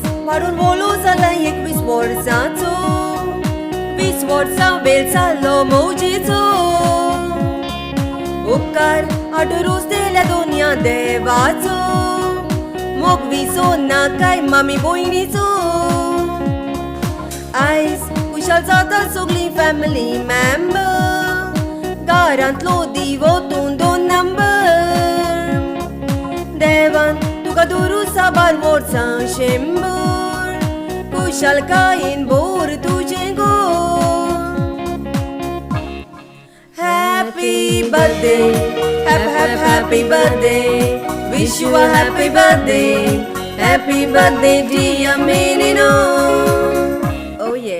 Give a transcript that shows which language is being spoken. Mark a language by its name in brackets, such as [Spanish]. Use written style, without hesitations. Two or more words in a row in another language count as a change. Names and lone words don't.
[Konkani] Parun volo zalai ek wisworzaco, wisworza belca lomojico. उपकार आडरोस दिल्या दोन्या देवाचो, मोग विसो नाकाय मामी भयणीचो. आयज कुशाल जाता सगळी फॅमिली मेंबर, घरांतलो दिवो तूं 2 नंबर. देवान तुका दुरू साबार वर्सां 100, कुशालकायेन भोर तुजें गोर. [English] Happy birthday, happy birthday, wish you a happy birthday dear MENINO. Oh yeah.